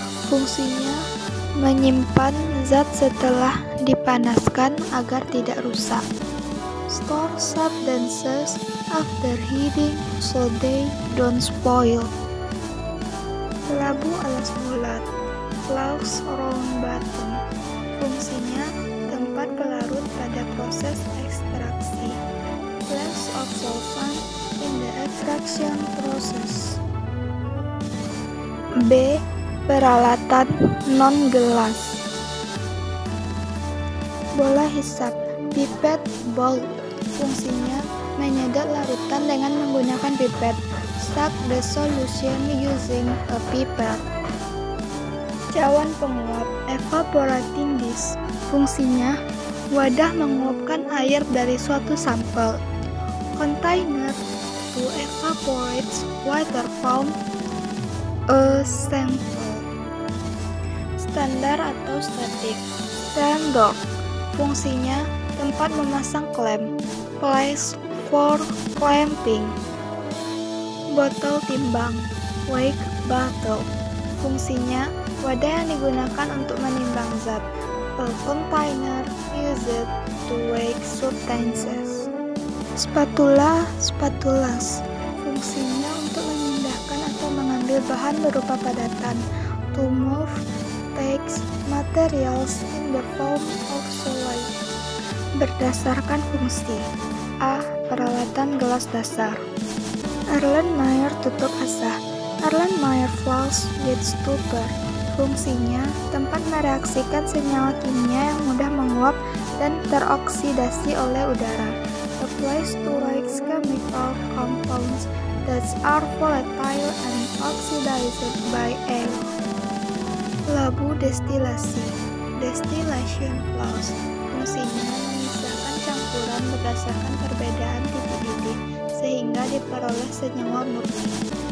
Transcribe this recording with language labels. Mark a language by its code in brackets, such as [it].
[id] Fungsinya menyimpan zat setelah dipanaskan agar tidak rusak. [en] Store substances after heating so they don't spoil. [id] Labu alas bulat, [en] flask round bottom. [id] Fungsinya tempat pelarut pada proses ekstraksi. [en] Place of solvent in the extraction process. [id] B. Peralatan non-gelas. Bola hisap, [en] pipet bowl. [id] Fungsinya menyedot larutan dengan menggunakan pipet. [en] Suck the solution using a pipette. [id] Cawan penguap, [en] evaporating dish. [id] Fungsinya wadah menguapkan air dari suatu sampel. [en] Container to evaporate water from a sample. [id] Standar atau statik, standard. Fungsinya tempat memasang klem, [en] place for clamping. [id] Botol timbang, [en] weigh bottle. [id] Fungsinya wadah yang digunakan untuk menimbang zat. [en] A container used to weigh substances. [id] Spatula, spatulas. Fungsinya untuk memindahkan atau mengambil bahan berupa padatan. [en] To move takes materials in the form of solid. [id] Berdasarkan fungsi. A. Peralatan gelas dasar. Erlenmeyer tutup asah, [en] Erlenmeyer flask with stopper. [id] Fungsinya tempat mereaksikan senyawa kimia yang mudah menguap dan teroksidasi oleh udara. [en] A place to react chemical compounds that are volatile and oxidized by air. [id] Labu destilasi, [en] distillation flask. [id] Fungsinya memisahkan campuran berdasarkan perbedaan titik-titik sehingga diperoleh senyawa murni.